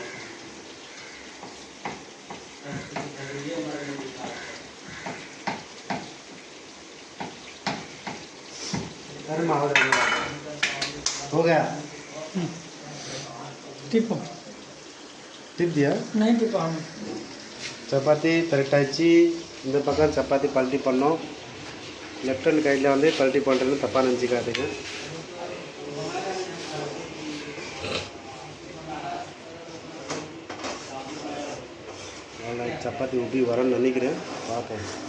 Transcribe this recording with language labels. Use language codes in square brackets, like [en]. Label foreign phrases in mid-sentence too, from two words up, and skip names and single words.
[hi] अरे माहौल हो गया. टिपो टिप दिया नहीं टिपो. हम [ta] சப்பாத்தி திரட்டாச்சு. இந்த பக்கம் சப்பாத்தி பல்ட்டி பண்ணோம். [en] left hand [ta] கைடில் வந்து பல்ட்டி பண்ணுறதுன்னு தப்பாக நினச்சிக்காதுங்க. சப்பாத்தி உப்பி வரேன்னு நினைக்கிறேன், பார்ப்போம்.